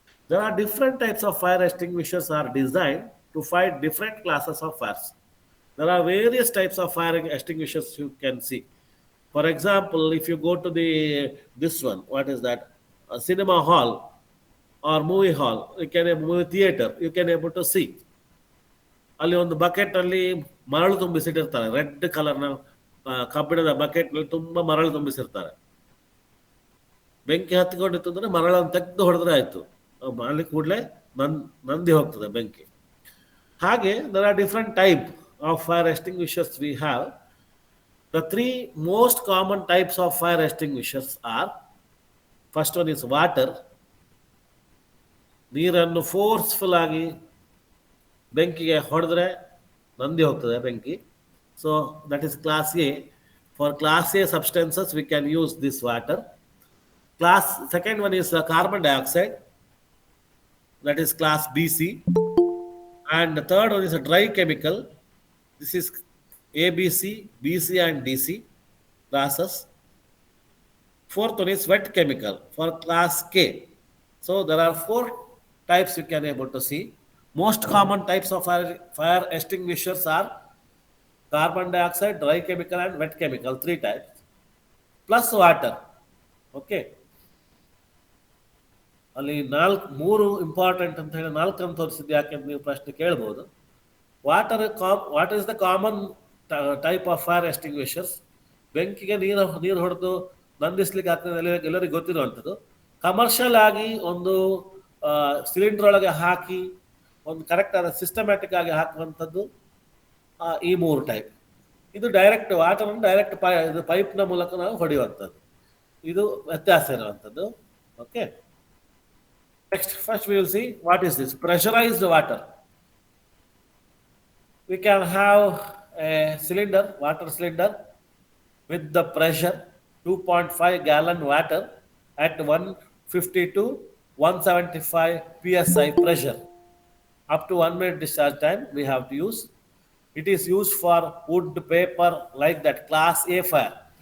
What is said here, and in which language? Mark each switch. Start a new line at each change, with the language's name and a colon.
English: There are different types of fire extinguishers are designed to fight different classes of fires. There are various types of fire extinguishers you can see. For example, if you go to this one, what is that? A cinema hall or movie hall, movie theater, you can able to see.
Kannada: ಅಲ್ಲಿ ಒಂದು bucket ಅಲ್ಲಿ ಮರಳು ತುಂಬಿಸಿಟ್ಟಿರ್ತಾರೆ, red ಕಲರ್ನ ಕಬ್ಬಿಣದ bucket ನಲ್ಲಿ ತುಂಬಾ ಮರಳು ತುಂಬಿಸಿರ್ತಾರೆ. ಬೆಂಕಿ ಹತ್ತಿಕೊಂಡಿತ್ತು ಅಂದ್ರೆ ಮರಳನ್ನು ತೆಗೆದು ಹೊಡೆದ್ರೆ ಆಯ್ತು, ಅಲ್ಲಿ ಕೂಡಲೇ ನಂದಿ ಹೋಗ್ತದೆ ಬೆಂಕಿ. ಹಾಗೆ
English: there are different type of fire extinguishers we have. The three most common types of fire extinguishers are, first one is water.
Kannada: ನೀರನ್ನು ಫೋರ್ಸ್ಫುಲ್ ಆಗಿ ಬೆಂಕಿಗೆ ಹೊಡೆದ್ರೆ ನಂದಿ ಹೋಗ್ತದೆ ಬೆಂಕಿ.
English: So that is class A. For class A substances we can use this water. Second one is carbon dioxide, that is class BC. And the third one is a dry chemical. This is ABC, BC and DC classes. Fourth one is wet chemical for class K. So there are four types you can able to see. Most common types of fire extinguishers are carbon dioxide, dry chemical and wet chemical, three types, plus water. Okay.
Kannada: ಅಲ್ಲಿ ಮೂರು important ಅಂತ ಹೇಳಿ ನಾಲ್ಕನ್ನು ತೋರಿಸಿದ್ದು ಯಾಕೆ ಅಂತ ನೀವು ಪ್ರಶ್ನೆ ಕೇಳ್ಬೋದು.
English: What is the common type of fire extinguishers?
Kannada: ಬೆಂಕಿಗೆ ನೀರು ಹೊಡೆದು ನಂದಿಸ್ಲಿಕ್ಕೆ ಆಗ್ತದೆ ಎಲ್ಲರಿಗೂ ಗೊತ್ತಿರುವಂಥದ್ದು. ಕಮರ್ಷಿಯಲ್ ಆಗಿ ಒಂದು ಸಿಲಿಂಡರ್ ಒಳಗೆ ಹಾಕಿ ಒಂದು ಕರೆಕ್ಟ್ ಆದ ಸಿಸ್ಟಮ್ಯಾಟಿಕ್ ಆಗಿ ಹಾಕುವಂಥದ್ದು ಈ ಮೂರು ಟೈಪ್. ಇದು ಡೈರೆಕ್ಟ್ ವಾಟರನ್ನು ಡೈರೆಕ್ಟ್ ಇದು ಪೈಪ್ನ ಮೂಲಕ ನಾವು ಹೊಡೆಯುವಂಥದ್ದು. ಇದು ವ್ಯತ್ಯಾಸ ಇರುವಂಥದ್ದು.
English: Okay, next first we will see what is this pressurised water. We can have a cylinder, water cylinder with the pressure 2.5 gallon water at 150 to 175 psi pressure. Up to 1 minute discharge time we have to use. It is used for wood, paper, like that, class A fire.